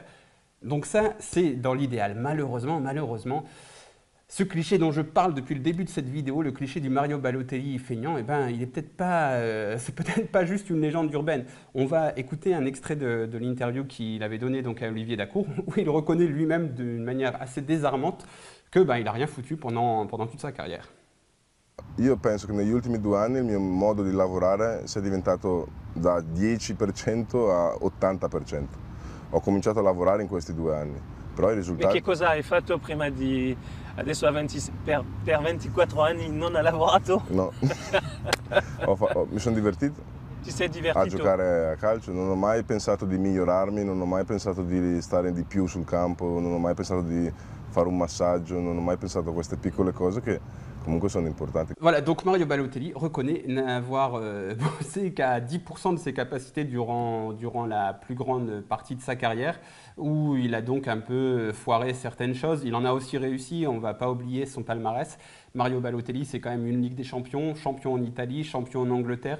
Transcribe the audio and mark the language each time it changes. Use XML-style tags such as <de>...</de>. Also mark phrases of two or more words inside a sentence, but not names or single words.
<fr>Donc ça, c'est dans l'idéal. Malheureusement, ce cliché dont je parle depuis le début de cette vidéo, le cliché du Mario Balotelli feignant, il est peut-être pas, c'est peut-être pas juste une légende urbaine. On va écouter un extrait de l'interview qu'il avait donné donc à Olivier Dacour, où il reconnaît lui-même d'une manière assez désarmante que il n'a rien foutu pendant toute sa carrière.</fr> <it>Io penso che negli ultimi 2 anni il mio modo di lavorare sia diventato da 10% a 80%. Ho cominciato a lavorare in questi 2 anni, però i risultati... Ma che cosa hai fatto prima di... Adesso per 24 anni non hai lavorato? No, mi sono divertito. Ti sei divertito? A giocare a calcio, non ho mai pensato di migliorarmi, non ho mai pensato di stare di più sul campo, non ho mai pensato di fare un massaggio, non ho mai pensato a queste piccole cose che comunque sono importanti.</it> <fr>Voilà, donc Mario Balotelli reconnaît n'avoir bossé qu'à 10% de ses capacités durant la plus grande partie de sa carrière, où il a donc un peu foiré certaines choses. Il en a aussi réussi, on ne va pas oublier son palmarès. Mario Balotelli, c'est quand même une Ligue des Champions, champion en Italie, champion en Angleterre.</fr>